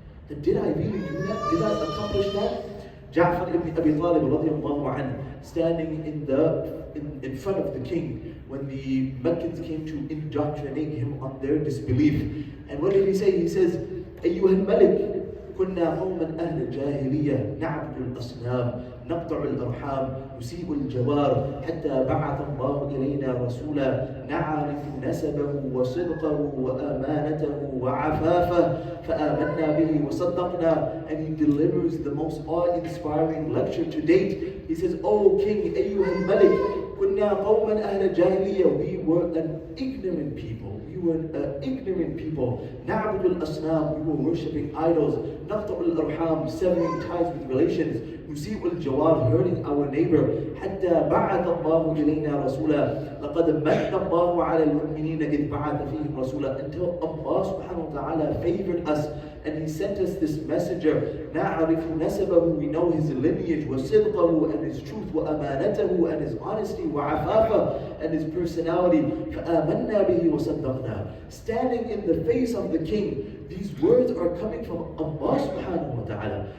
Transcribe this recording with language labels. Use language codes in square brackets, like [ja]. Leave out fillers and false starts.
[en] Then did I really do that? Did I accomplish that? Ja'far ibn Abi Talib radiallahu anhu, standing in front of the king when the Meccans came to indoctrinate him on their disbelief. And what did he say? He says, [ar] Ayyuhal Malik, كنا قوما أهل الجاهلية نعبد الأصنام نقطع الأرحام نسيء الجوار حتى بعث الله إلينا رسولا نعرف نسبه وصدقه وأمانته وعفافه فآمنا به وصدقنا. [en] And he delivers the most awe-inspiring lecture to date. He says, O King, [ar] أيها الملك, كنا قوما أهل الجاهلية, [en] we were an ignorant people. We were ignorant people. [ar] نعبد الأصنام, [en] we were worshipping idols. [ar] نقطع الأرحام, [en] severing ties with relations. [ar] نسيء الجوار, [en] hurting our neighbor. [ar] حتى بعث الله إلينا رسولا لقد من الله على المؤمنين إذ بعث فيهم رسولا. [en] Until Allah subhanahu wa ta'ala favored us and He sent us this messenger. [ar] نعرف نسبه, [en] we know his lineage, [ar] وصدقه, [en] and his truth, [ar] وأمانته, [en] and his honesty, [ar] وعفافه, [en] and his personality. [ar] فآمنا به وصدقنا. [en] Standing in the face of the king, these words are coming from Allah subhanahu wa ta'ala.